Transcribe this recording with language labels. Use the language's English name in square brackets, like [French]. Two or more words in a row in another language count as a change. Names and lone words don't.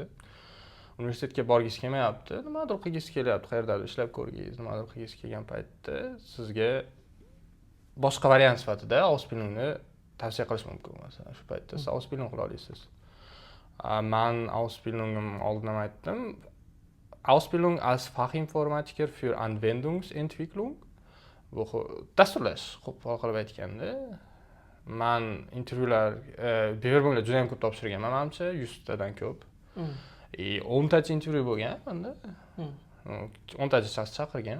[Uzbek] Universitetga borgingiz kelmayapti, nimadir qilgingiz kelyapti, qayerdadir ishlab ko'rgingiz, nimadir qilgingiz kelgan paytda sizga boshqa variant sifatida Ausbildungni tavsiya qilish mumkin. Masalan, shu paytda siz Ausbildung qila olasiz. Men Ausbildungim oldin ham aytdim. [German] Ausbildung als Fachinformatiker für Anwendungsentwicklung. [Uzbek] Bu dasturlash, qilib aytganda, men intervyular Berlinda juda ham ko'p topshirganman, menimcha 100 tadan ko'p. 10 tacha intervyu bo'lgan menda. 10 tacha shaxs chaqirgan.